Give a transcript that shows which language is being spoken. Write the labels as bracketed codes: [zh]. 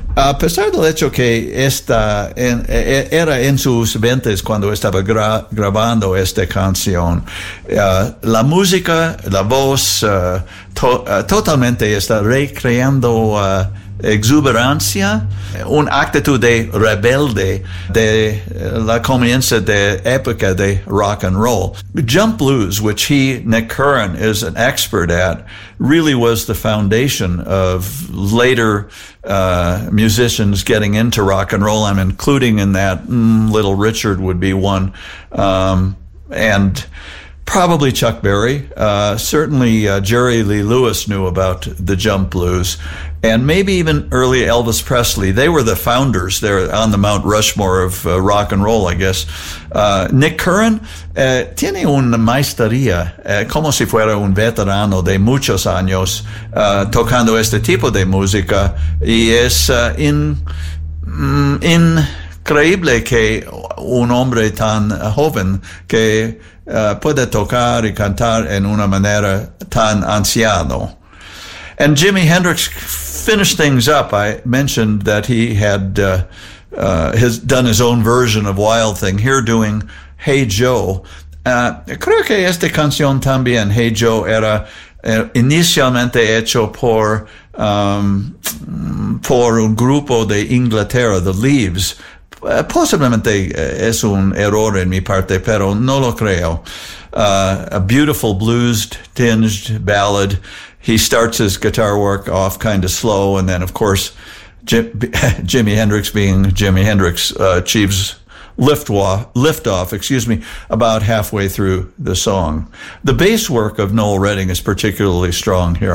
[es] A pesar del hecho que era en sus veintes cuando estaba grabando esta canción, la música, la voz, totalmente está recreando exuberancia, una actitud de rebelde de la comienza de época de rock and roll. [en] Jump blues, which he, Nick Curran, is an expert at, really was the foundation of later musicians getting into rock and roll. I'm including in that Little Richard would be one, and probably Chuck Berry. Certainly Jerry Lee Lewis knew about the jump blues. And maybe even early Elvis Presley. They were the founders there on the Mount Rushmore of rock and roll, I guess. [es] Nick Curran tiene una maestría, como si fuera un veterano de muchos años, tocando este tipo de música. Y es increíble que un hombre tan joven que puede tocar y cantar en una manera tan anciano. [en] And Jimi Hendrix finished things up. I mentioned that he had done his own version of Wild Thing, here doing Hey Joe. [es] Creo que esta canción también, Hey Joe, era inicialmente hecho por un grupo de Inglaterra, The Leaves. Posiblemente es un error en mi parte, pero no lo creo. [en] A beautiful blues-tinged ballad. He starts his guitar work off kind of slow, and then, of course, Jimi Hendrix being Jimi Hendrix achieves liftoff, about halfway through the song. The bass work of Noel Redding is particularly strong here.